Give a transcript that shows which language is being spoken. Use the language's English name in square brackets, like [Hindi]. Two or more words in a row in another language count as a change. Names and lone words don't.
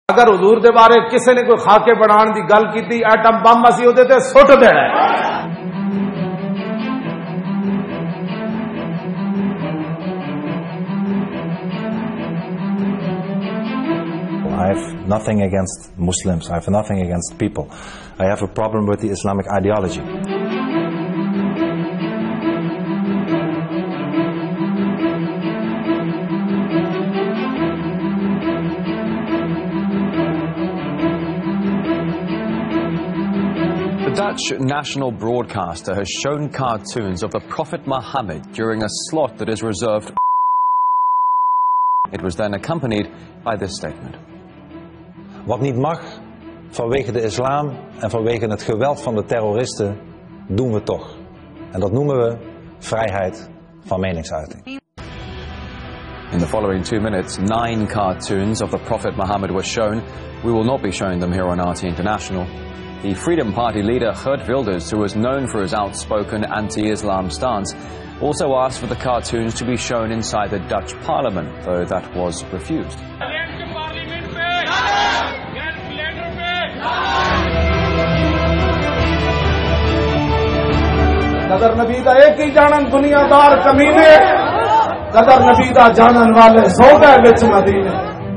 [Punjabi] اگر حضور دے بارے کسی نے کوئی خاکے بنانے کی گل کی، ایٹم بم اسیں اوہدے تے سٹ دینا ہے. [English] I have nothing against Muslims. I have nothing against people. I have a problem with the Islamic ideology. The Dutch national broadcaster has shown cartoons of the Prophet Muhammad during a slot that is reserved. It was then accompanied by this statement. [Dutch] Wat niet mag, vanwege de islam en vanwege het geweld van de terroristen, doen we toch. En dat noemen we vrijheid van meningsuiting. [English] In the following 2 minutes, 9 cartoons of the Prophet Muhammad were shown. We will not be showing them here on RT International. The Freedom Party leader Geert Wilders, who is known for his outspoken anti-Islam stance, also asked for the cartoons to be shown inside the Dutch parliament, though that was refused. [Punjabi] قدر نبی دا اک ہی جانن دنیادار کمینے، قدر نبی دا جانن والے سوں گئے وچ مدینے.